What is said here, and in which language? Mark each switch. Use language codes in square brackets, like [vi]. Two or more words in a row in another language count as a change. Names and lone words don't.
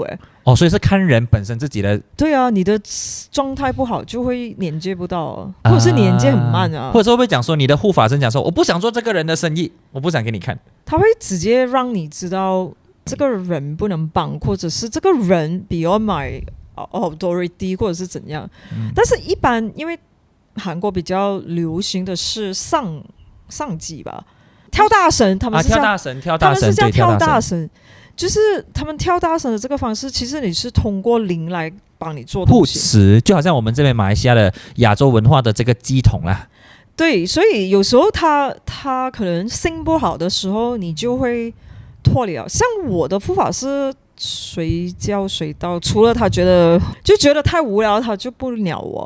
[zh] 哦，所以是看人本身自己的。對啊，你的狀態不好就會連接不到，或者是連接很慢啊，或者是會不會講說你的護法神講說我不想做這個人的生意，我不想給你看，他會直接讓你知道這個人不能幫，或者是這個人 [en] beyond my authority， [zh] 或者是怎樣。但是一般因為韓國比較流行的是上級吧。跳大神，他們是跳大神，就是他們跳大神的这個方式，其實你是通過靈來幫你做護持，就好像我們這邊馬來西亞的亞洲文化的這個乩童啦。對，所以有時候他可能心不好的時候，你就會脫離了。像我的護法是隨叫隨到，除了他覺得太無聊，他就不鳥我。